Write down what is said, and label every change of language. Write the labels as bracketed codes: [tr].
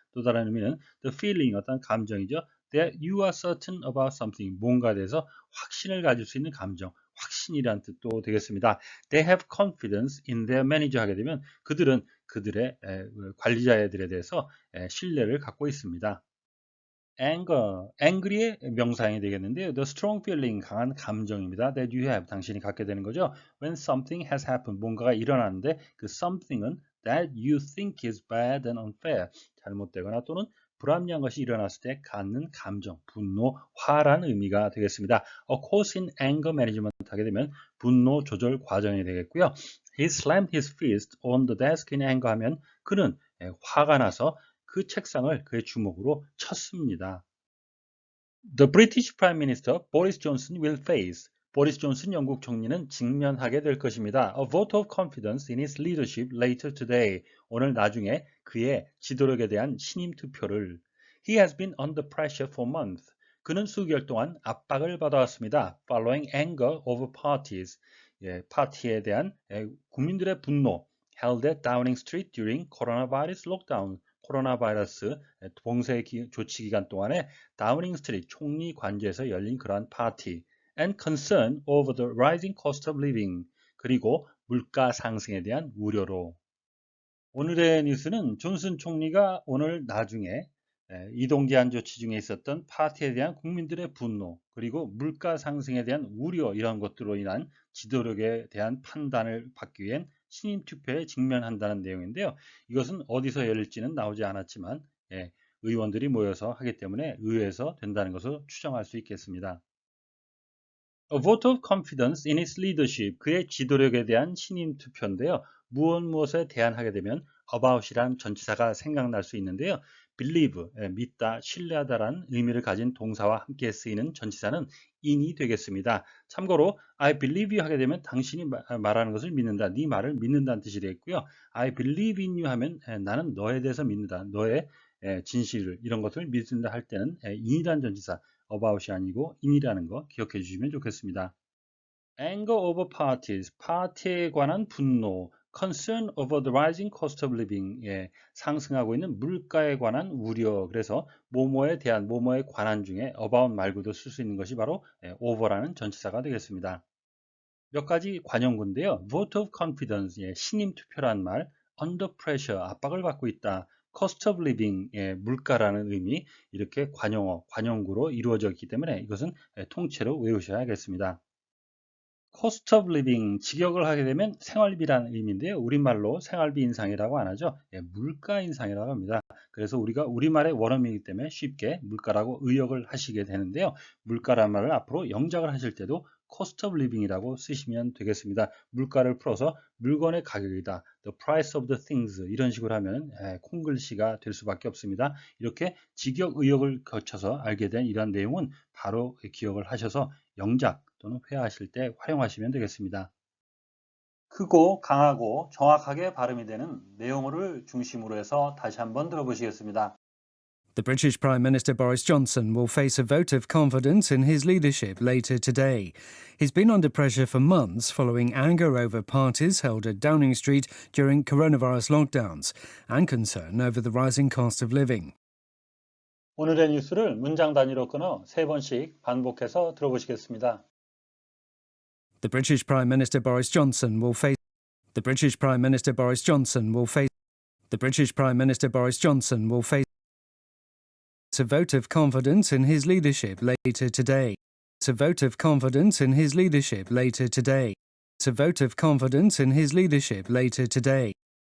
[ko] 또 다른 의미는 [en] the feeling, [ko] 어떤 감정이죠. [en] that you are certain about something, [ko] 뭔가에 대해서 확신을 가질 수 있는 감정, 확신이라는 뜻도 되겠습니다. [en] They have confidence in their manager [ko] 하게 되면 그들은 그들의 관리자들에 대해서 신뢰를 갖고 있습니다. anger, angry의 명사형이 되겠는데요. [en] The strong feeling, [ko] 강한 감정입니다. [en] that you have, [ko] 당신이 갖게 되는 거죠. [en] When something has happened, [ko] 뭔가가 일어나는데 그 something은 [en] that you think is bad and unfair, [ko] 잘못되거나 또는 불합리한 것이 일어났을 때 갖는 감정, 분노, 화라는 의미가 되겠습니다. [en] A course in anger management [ko] 하게 되면 분노 조절 과정이 되겠고요. [en] He slammed his fist on the desk in anger [ko] 하면 그는 화가 나서 그 책상을 그의 주먹으로 쳤습니다. [en] The British Prime Minister Boris Johnson will face, [ko] 보리스 존슨 영국 총리는 직면하게 될 것입니다. [en] A vote of confidence in his leadership later today. [ko] 오늘 나중에 그의 지도력에 대한 신임 투표를 [en] He has been under pressure for months. [ko] 그는 수개월 동안 압박을 받아왔습니다. [en] Following anger over parties. [ko] 파티에 대한 국민들의 분노. [en] Held at Downing Street during coronavirus lockdown. [ko] 코로나 바이러스 봉쇄 조치 기간 동안에 다우닝 스트리트 총리 관저에서 열린 그러한 파티. [en] And concern over the rising cost of living. [ko] 그리고 물가 상승에 대한 우려로. 오늘의 뉴스는 존슨 총리가 오늘 나중에 이동 제한 조치 중에 있었던 파티에 대한 국민들의 분노, 그리고 물가 상승에 대한 우려 이런 것들로 인한 지도력에 대한 판단을 받기 위한 신임 투표에 직면한다는 내용인데요. 이것은 어디서 열릴지는 나오지 않았지만 의원들이 모여서 하기 때문에 의회에서 된다는 것을 추정할 수 있겠습니다. [en] A vote of confidence in his leadership. [ko] 그의 지도력에 대한 신임 투표인데요. 무엇에 대안하게 되면 about이란 전치사가 생각날 수 있는데요. believe, 믿다, 신뢰하다라는 의미를 가진 동사와 함께 쓰이는 전치사는 in이 되겠습니다. 참고로 [en] I believe you [ko] 하게 되면 당신이 말하는 것을 믿는다, 네 말을 믿는다는 뜻이 되겠고요. [en] I believe in you [ko] 하면 나는 너에 대해서 믿는다, 너의 진실을 이런 것을 믿는다 할 때는 in이라는 전치사 about이 아니고 in이라는 거 기억해 주시면 좋겠습니다. [en] Anger over parties, [ko] 파티에 관한 분노, [en] concern over the rising cost of living, [ko] 상승하고 있는 물가에 관한 우려. 그래서 뭐뭐에 대한, 뭐뭐에 관한 중에 about 말고도 쓸 수 있는 것이 바로 over라는 전치사가 되겠습니다. 몇 가지 관용구인데요. vote of confidence, 신임 투표란 말, under pressure, 압박을 받고 있다. cost of living, 물가라는 의미, 이렇게 관용어, 관용구로 이루어져 있기 때문에 이것은 통째로 외우셔야겠습니다. cost of living, 직역을 하게 되면 생활비라는 의미인데요. 우리말로 생활비 인상이라고 안 하죠. 물가 인상이라고 합니다. 그래서 우리가 우리말의 원어민이기 때문에 쉽게 물가라고 의역을 하시게 되는데요. 물가라는 말을 앞으로 영작을 하실 때도 cost of living이라고 쓰시면 되겠습니다. 물가를 풀어서 물건의 가격이다. [en] The price of the things [ko] 이런 식으로 하면 콩글씨가 될 수밖에 없습니다. 이렇게 직역 의역을 거쳐서 알게 된 이런 내용은 바로 기억을 하셔서 영작 또는 회화하실 때 활용하시면 되겠습니다. 크고 강하고 정확하게 발음이 되는 내용어를 중심으로 해서 다시 한번 들어보시겠습니다. [en] The British Prime Minister Boris Johnson will face a vote of confidence in his leadership later today. He's been under pressure for months following anger over parties held at Downing Street during coronavirus lockdowns and concern over the rising cost of living. [ko] 오늘의 뉴스를 문장 단위로 끊어 3번씩 반복해서 들어보시겠습니다. [en] The British Prime Minister Boris Johnson will face The British Prime Minister Boris Johnson will face The British Prime Minister Boris Johnson will face a vote of confidence in his leadership later today. It's a vote of confidence in his leadership later today. It's a vote of confidence in his leadership later today.